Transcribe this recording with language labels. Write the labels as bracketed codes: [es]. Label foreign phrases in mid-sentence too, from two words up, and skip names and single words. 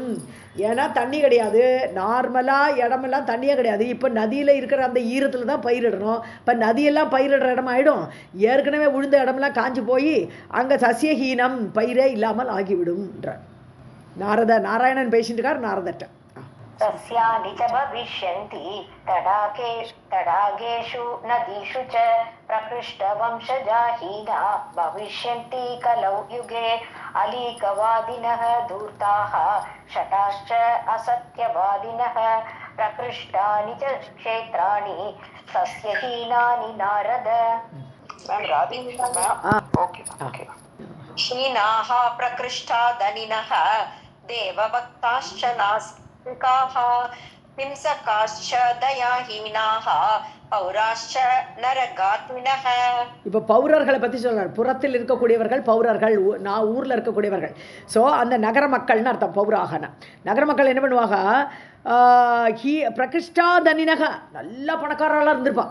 [ta] ஏன்னா தண்ணி கிடையாது, நார்மலாக இடமெல்லாம் தண்ணியே கிடையாது. இப்போ நதியில் இருக்கிற அந்த ஈரத்தில் தான் பயிரிடணும். இப்போ நதியெல்லாம் பயிரிடுற இடம் ஆகிடும், ஏற்கனவே உழுந்த இடமெல்லாம் காஞ்சி போய் அங்கே சஸ்யஹீனம், பயிரே இல்லாமல் ஆகிவிடும்ன்ற. நாராயணன் பேசிட்டு இருக்கார் நாரதட்ட. [sa] सस्यानि च भविष्यन्ति तडागेषु नदीषु च प्रकृष्टवंशजाहीना भविष्यन्ति कलौ युगे अलीकवादिनः धूर्ताः शटाश्च असत्यवादिनः प्रकृष्टानि च क्षेत्राणि सस्यहीनानि नारद. हीनाः प्रकृष्टा दनिनः देवभक्ताश्च नास्तिकाः हिंसकाश्च दयाहीनाः पौराश्च नरकात्मिनः. [ta] இப்போ பௌரர்களை பற்றி சொல்கிறார். புறத்தில் இருக்கக்கூடியவர்கள் பௌரர்கள், நான் ஊரில் இருக்கக்கூடியவர்கள். ஸோ அந்த நகர மக்கள்னு அர்த்தம் பௌராகன. நகர மக்கள் என்ன பண்ணுவாங்க, [sa] प्रकृष्टा धनिनः, [ta] நல்ல பணக்காரர்களாக இருந்திருப்பான்.